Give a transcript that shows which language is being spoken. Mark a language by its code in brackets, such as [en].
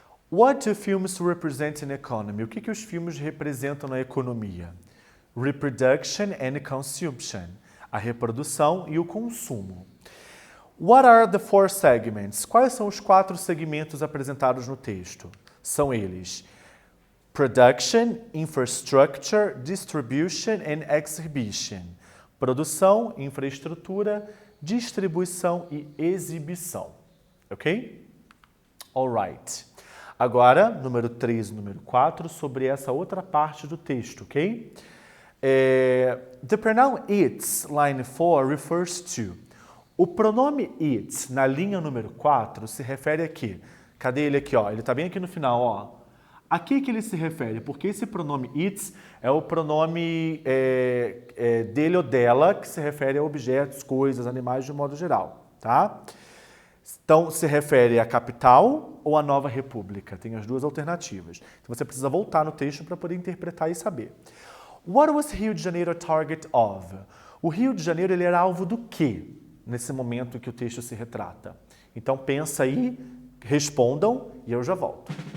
[en] What do films represent in economy? [pt] O que os filmes representam na economia? [en] Reproduction and consumption. [pt] A reprodução e o consumo. [en] What are the 4 segments? [pt] Quais são os 4 segmentos apresentados no texto? São eles: [en] Production, Infrastructure, Distribution and Exhibition. [pt] Produção, infraestrutura, distribuição e exibição. Ok? Alright. Agora, número 3 e número 4, sobre essa outra parte do texto, ok? [en] The pronoun its, line 4, refers to. [pt] O pronome it, na linha número 4, se refere a quê? Cadê ele aqui, ó? Ele está bem aqui no final, ó. A que ele se refere? Porque esse pronome its é o pronome dele ou dela, que se refere a objetos, coisas, animais de modo geral, tá? Então, se refere à capital ou à nova república? Tem as duas alternativas. Então, você precisa voltar no texto para poder interpretar e saber. [en] What was Rio de Janeiro a target of? [pt] O Rio de Janeiro ele era alvo do quê nesse momento em que o texto se retrata? Então, pensa aí, respondam e eu já volto.